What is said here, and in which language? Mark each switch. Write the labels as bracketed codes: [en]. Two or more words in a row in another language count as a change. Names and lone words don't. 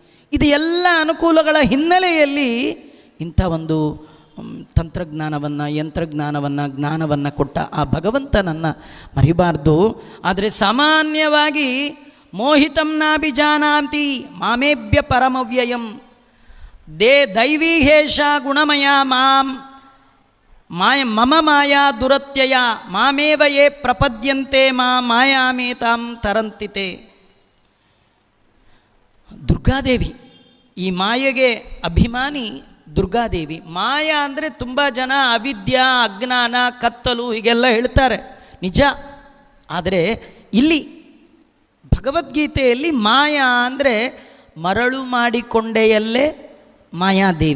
[kn] ಇದು ಎಲ್ಲ ಅನುಕೂಲಗಳ ಹಿನ್ನೆಲೆಯಲ್ಲಿ ಇಂಥ ಒಂದು ತಂತ್ರಜ್ಞಾನವನ್ನು, ಜ್ಞಾನವನ್ನು ಕೊಟ್ಟ ಆ ಭಗವಂತನನ್ನು ಮರಿಬಾರ್ದು. ಆದರೆ ಸಾಮಾನ್ಯವಾಗಿ [sa] ಮೋಹಿತಂ ನಾಭಿಜಾನಾಂತಿ ಮಾಮೇಭ್ಯ ಪರಮವ್ಯಯಂ ದೈವೀಹೇಷ ಗುಣಮಯ ಮಮ ಮಾಯಾ ದುರತ್ಯಯ ಮಾಮೇವ ಯೇ ಪ್ರಪದ್ಯಂತೆ ಮಾಯಾಮೇತಾಂ ತರಂತಿತೆ. [kn] ದುರ್ಗಾದೇವಿ, ಈ ಮಾಯೆಗೆ ಅಭಿಮಾನಿ ದುರ್ಗಾದೇವಿ. ಮಾಯಾ ಅಂದರೆ ತುಂಬ ಜನ ಅವಿದ್ಯಾ, ಅಜ್ಞಾನ, ಕತ್ತಲು ಹೀಗೆಲ್ಲ ಹೇಳ್ತಾರೆ, ನಿಜ. ಆದರೆ ಇಲ್ಲಿ ಭಗವದ್ಗೀತೆಯಲ್ಲಿ ಮಾಯಾ ಅಂದರೆ ಮರಳು ಮಾಡಿಕೊಂಡೆಯಲ್ಲೇ ಮಾಯಾದೇವಿ.